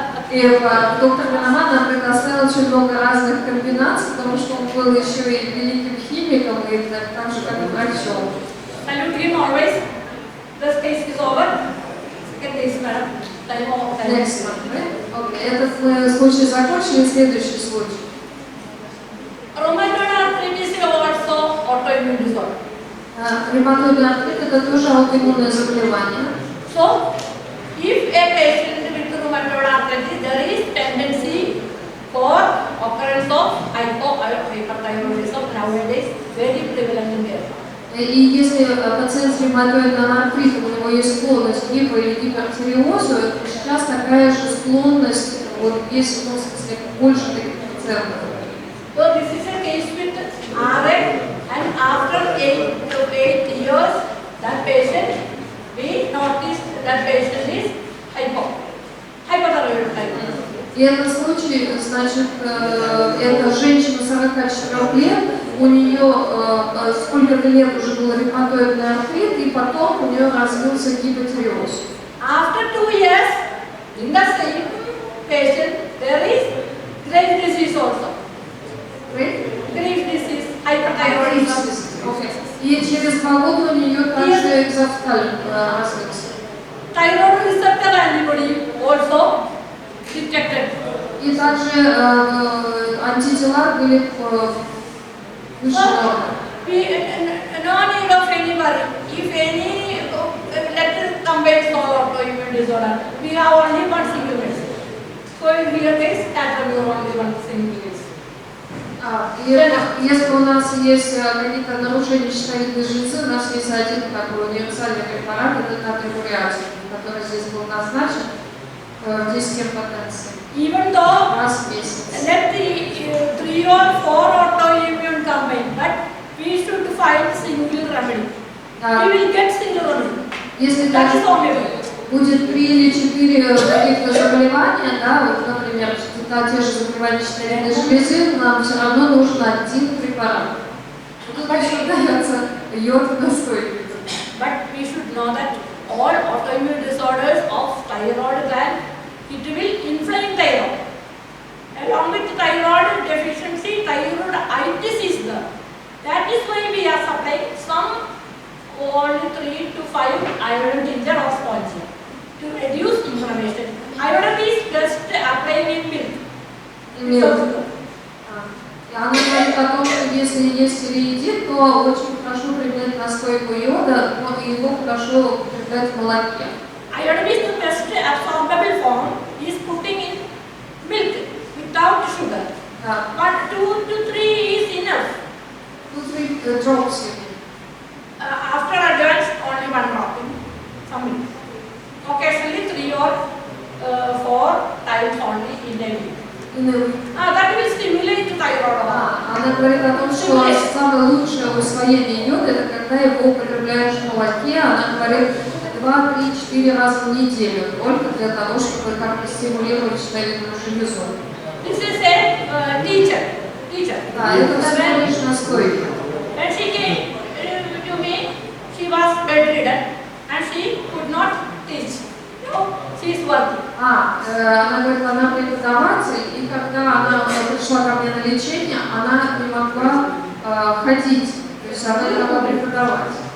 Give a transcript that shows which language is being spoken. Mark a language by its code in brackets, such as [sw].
[ru] И доктор Ганаман нам предоставил очень много разных комбинаций, потому что он был еще и великим химиком, и так же как и врачом. [en] Salute him always. This case is over. Second case, madam. Next one, right? Okay. [ru] Этот случай закончили, следующий случай. [en] Rheumatoid arthritis is also autoimmune disorder. [ru] Ревматоидный артрит — это тоже аутоиммунное заболевание. [en] So, if a patient with rheumatoid arthritis, there is tendency for occurrence of hypothyroidism nowadays, very prevalent in there. [ru] И если пациент с ревматоидным артритом, у него есть склонность к гипо- или гипертиреозу, то сейчас такая же склонность, вот есть, ну, в смысле, больше таких пациентов. [en] So this is a case with RF, and after 8 to 8 years, that patient, we noticed that patient is hypothyroid. [ru] И этот случай, значит, это женщина 44 лет, у нее сколько-то лет уже был ревматоидный артрит, и потом у нее развился гипотиреоз. [en] After 2 years, in the same patient, there is Graves' disease also. Graves' disease, hyperthyroidism. Okay. [ru] И через 2 года у нее также экзофталь развился. [en] Thyroid receptor antibody also detected. [ru] И также антитела были выше нормы. [en] No need of any worry. If any, let us compare autoimmune disorder. We have only one single medicine. So in your case, that will be only one single medicine. [ru] Если у нас есть какие-то нарушения щитовидной железы, у нас есть один такой универсальный препарат, это натрий муриатикум, который здесь был назначен в 10 потенции. [en] Even though [ru] Раз в месяц. [en] let the 3 or 4 autoimmune combine, but we should find single remedy. We will get single remedy. [ru] Если [en] That is [ru] даже [en] homeopathy. [ru] будет 3 или 4 каких-то заболевания, да, вот, например, те же заболевания щитовидной железы, нам все равно нужен один препарат. Тут еще дается йод настойки. [en] But we should know that all autoimmune disorders of thyroid gland, it will inflame thyroid. Along with thyroid deficiency, thyroiditis is there. That is why we are supplying some only 3 to 5 iron ginger or spongy. to reduce inflammation. Iodine is just applying in milk. Milk. [ru] И она говорит о том, что если есть тиреоидит, то очень хорошо применять настойку йода, но его хорошо употреблять в молоке. [en] Iodine is the best absorbable form is putting in milk without sugar. 1, 2 to 3 is enough. 2-3 drops you need. After adults, only 1 drop in some milk. Occasionally 3 or 4 times only in a week. That will stimulate thyroid. [ru] Она говорит о том, что самое лучшее усвоение йода — это когда его употребляешь в молоке. Она говорит 2, 3, 4 раза в неделю, только для того, чтобы как-то стимулировать щитовидную железу. [en] This is a teacher. [ru] Да, это всего лишь настойка. [en] When she came to me, she was bedridden and she could not teach. No, she is working. [ru] Она говорит, она преподаватель, и когда она пришла ко мне на лечение, она не могла ходить, то есть она не могла преподавать.